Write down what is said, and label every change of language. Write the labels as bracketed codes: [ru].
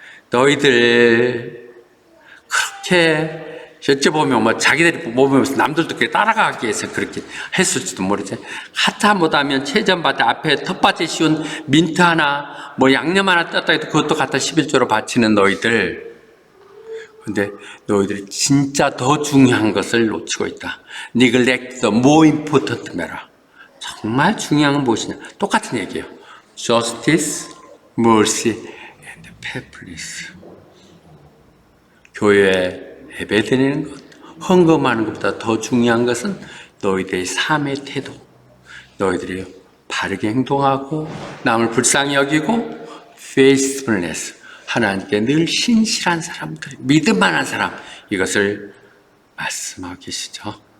[ko] 너희들 그렇게 여쭤보면 뭐 자기들이 보면서 남들도 그렇게 따라가기 위해서 그렇게 했을지도 모르지. 하타 못하면 채전밭에 앞에 텃밭에 씌운 민트 하나 뭐 양념 하나 떴다 해도 그것도 갖다 11조로 바치는 너희들. 근데 너희들이 진짜 더 중요한 것을 놓치고 있다. [en] Neglect the more important matter. [ko] 정말 중요한 건 무엇이냐? 똑같은 얘기예요. [en] Justice, mercy, and faithfulness. [ko] 교회에 예배드리는 것, 헌금하는 것보다 더 중요한 것은 너희들의 삶의 태도. 너희들이 바르게 행동하고 남을 불쌍히 여기고 faithfulness. 하나님께 늘 신실한 사람들, 믿음 많은 사람, 이것을 말씀하고 계시죠.